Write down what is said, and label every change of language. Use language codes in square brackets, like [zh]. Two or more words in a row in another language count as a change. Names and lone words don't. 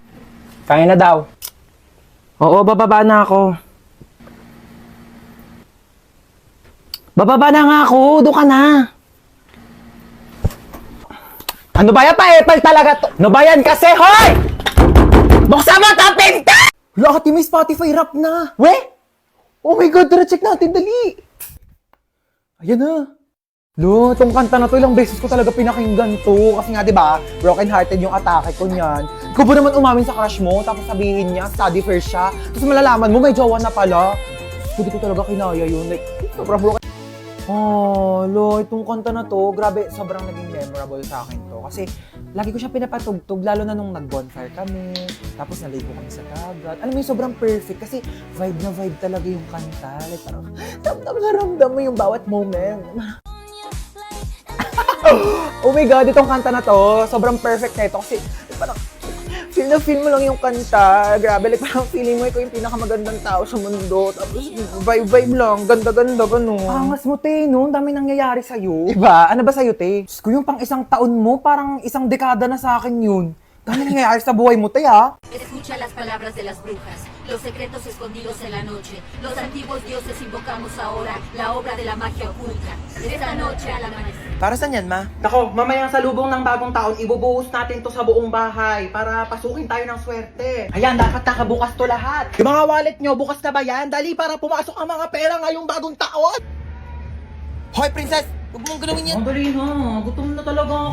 [tl] Kaya na daw. Oo, bababa na ako. Bababa na nga ako. Doon ka na. Ano ba yan? Paipal talaga to. Ano ba yan kasi, hoy! Buksan mo ang pinto! Lahat may Spotify rap na. [en] We? Oh my God, [tl] tara check natin, dali. Ayan na. Lo, tong kanta na to, ilang beses ko talaga pinakinggan to. Kasi nga, di ba, [en] broken hearted [tl] yung atake ko niyan. Ikaw ba naman umamin sa crush mo, tapos sabihin niya, [en] study first [tl] siya. Tapos malalaman mo, may jowa na pala. Hindi ko talaga kinaya yun. Like, sobrang broken. Oh, lo, itong kanta na to, grabe, sobrang naging memorable sa akin to. Kasi, lagi ko siya pinapatugtog, lalo na nung nag-bonfire kami. Tapos naligo kami sa dagat. Alam mo yung sobrang perfect kasi vibe na vibe talaga yung kanta. Like, parang, ramdam mo yung bawat moment. [en] Oh my God, [tl] itong kanta na to, sobrang perfect na ito kasi parang feel na feel mo lang yung kanta. Grabe, like parang feeling mo ikaw yung pinakamagandang tao sa mundo. Tapos vibe lang, ganda-ganda gano'n. Angas mo, te, no? Ang dami nangyayari sa'yo. Diba? Ano ba sa'yo, te? Diyos ko, yung pang isang taon mo, parang isang dekada na sa akin yun. Dami nangyayari sa buhay mo, te, ha? [es] Escucha las palabras de las brujas, los secretos escondidos en la noche. Los antiguos dioses invocamos ahora la obra de la magia oculta. Esta noche al amanecer. [tl] Para saan yan, ma? Nako, mamayang sa lubong ng bagong taon, ibubuhos natin to sa buong bahay para pasukin tayo ng swerte. Ayan, dapat nakabukas to lahat. Yung mga wallet nyo, bukas na ba yan? Dali para pumasok ang mga pera ngayong bagong taon. Hoy, princess! Huwag mong galawin yan. Dali na, gutom na talaga ako.